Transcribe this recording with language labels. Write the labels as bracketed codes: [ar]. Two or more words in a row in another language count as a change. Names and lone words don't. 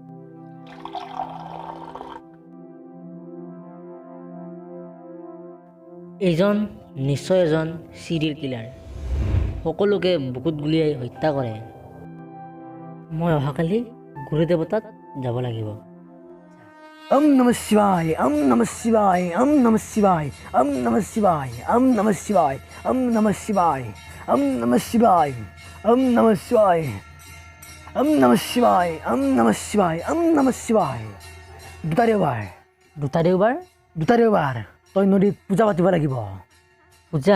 [as] এইজন নিশ্চয় এজন চিৰিয়েল কিলাৰ সকলোকে বুকুত গুলিয়াই হত্যা কৰে মই অহাকালি গুৰুদেৱতাত যাব লাগিব [sa] नमः शिवाय, नमः शिवाय, नमः शिवाय, नमः शिवाय, नमः शिवाय, नमः शिवाय, नमः शिवाय, नमः शिवाय, नमः शिवाय, नमः शिवाय, नमः शिवाय. [as] দুটা দেওবাৰ তই নদীত পূজা পাতিব লাগিব পূজা